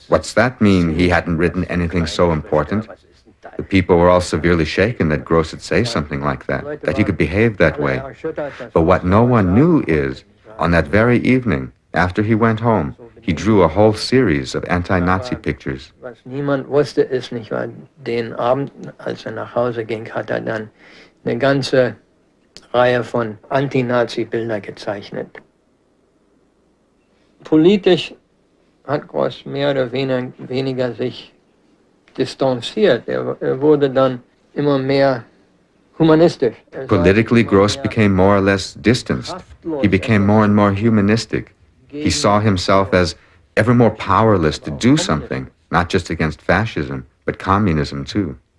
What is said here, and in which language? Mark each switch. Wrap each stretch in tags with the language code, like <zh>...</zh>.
<en>What's that mean, he hadn't written anything so important? The people were all severely shaken that Grosz would say something like that he could behave that way. But what no one knew is, on that very evening, after he went home, he drew a whole series of anti-Nazi pictures.</en> <de>Was niemand wusste, ist nicht, weil den Abend, als nach Hause ging, hat dann eine ganze Reihe von Anti-Nazi-Bilder gezeichnet. Politisch hat Grosz mehr oder weniger sich distanziert. Wurde dann immer mehr humanistisch.</de> <en>Politically, Grosz became more or less distanced. He became more and more humanistic. He saw himself as ever more powerless to do something, not just against fascism, but communism too.</en>